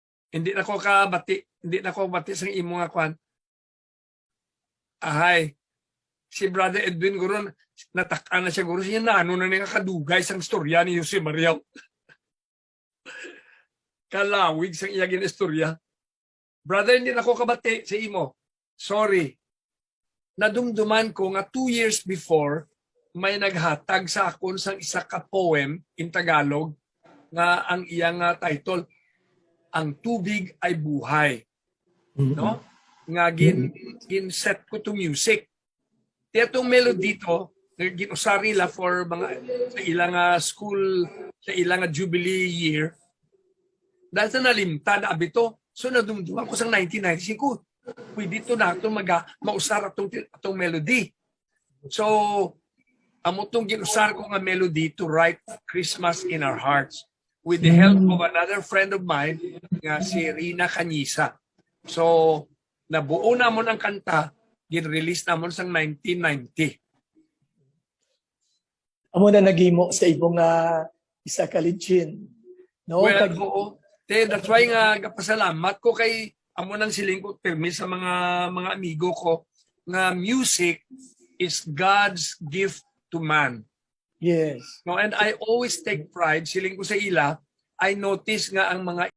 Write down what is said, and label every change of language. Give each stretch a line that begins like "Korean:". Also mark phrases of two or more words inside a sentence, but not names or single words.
Hiligaynon: Hindi na ko bati sa imo nga kwan. Ahay, si Brother Edwin guro natakan na siya guro siya na ano na nga kadugay sang istorya ni Jose Maria. Kalawig sang iyang istorya. Brother, hindi na ko kabati sa imo. Sorry. Nadumduman ko nga 2 years before, may naghatag sa akon sang isa ka poem
English: in Tagalog
Hiligaynon: nga ang iyang title, Ang Tubig ay Buhay. No? Nga gin-set ko
English: to music.
Hiligaynon: Itong melody to, ginusari la for mga sa ilang school, sa ilang jubilee year. Dahil sa nalimta na abito, so nadumduman ko sa 1995, pwede ito na ito mausar atong melody.
English: So,
Hiligaynon: amo itong ginusar ko nga melody
English: to write Christmas in our hearts with the help of another friend of mine
Hiligaynon: nga si
English: Rina Canyisa.
Hiligaynon: So, nabuo namon ang kanta, gin-release namon sa 1990. Amo na nagimo sa ibong isa ka legend. No? Well, oo.
English: That's why
Hiligaynon: nga kapasalamat ko kay amo nang siling ko permis sa mga amigo ko nga
English: music is God's gift to man.
Hiligaynon: Yes.
English: No, and I always take pride
Hiligaynon: siling ko sa ila.
English: I notice
Hiligaynon: nga ang mga